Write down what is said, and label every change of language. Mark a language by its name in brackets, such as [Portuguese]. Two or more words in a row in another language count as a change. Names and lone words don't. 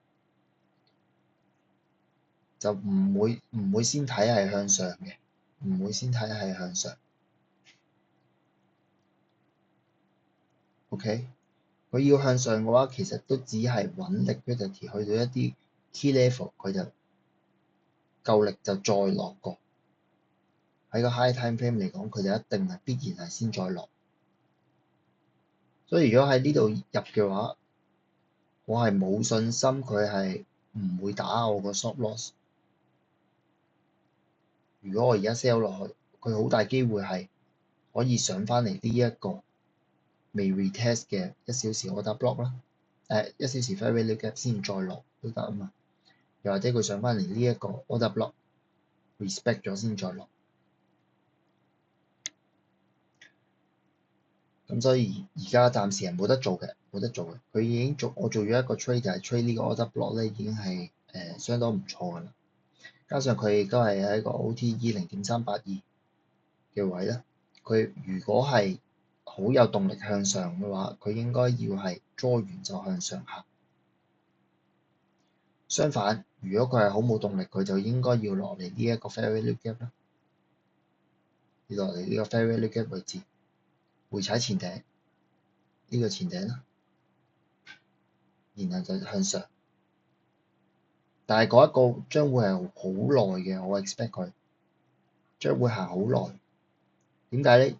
[Cantonese] 就唔會先睇係向上嘅，唔會先睇係向上。OK， 佢要向上嘅話，其實都只係揾 liquidity 去到一啲 [English] key level， [Cantonese] 佢就夠力就再落過。喺個 [English] high time frame [Cantonese] 嚟講，佢就一定係必然係先再落。所以如果喺呢度入嘅話，我係冇信心佢係唔會打我個 [English] stop loss。 [Cantonese] 如果我而家 sell 落去，佢好大機會係可以上返嚟呢一個未 retest 嘅1小時 [English] order block [Cantonese] 啦。1小時 [English] fair value gap [Cantonese] 先再落都得啊嘛。又或者佢上返嚟呢一個 [English] order block respect [Cantonese] 咗先再落。咁所以而家暫時係冇得做嘅。佢已經我做咗一個 trade 就係 trade 呢個 [English] order block [Cantonese] 咧，已經係相當唔錯㗎啦。加上佢亦都係喺一個 OTE 0.382嘅位啦， 佢如果係好有動力向上嘅話，佢應該要係draw完就向上行。相反，如果佢係好冇動力，佢就應該要落嚟呢一個 [English] fair value gap [Cantonese] 啦，要落嚟呢個 [English] fair value gap [Cantonese] 位置，回踩前頂，呢個前頂啦，然後就向上。但係嗰一個將會係好耐嘅，我 expect 佢將會行好耐。點解咧？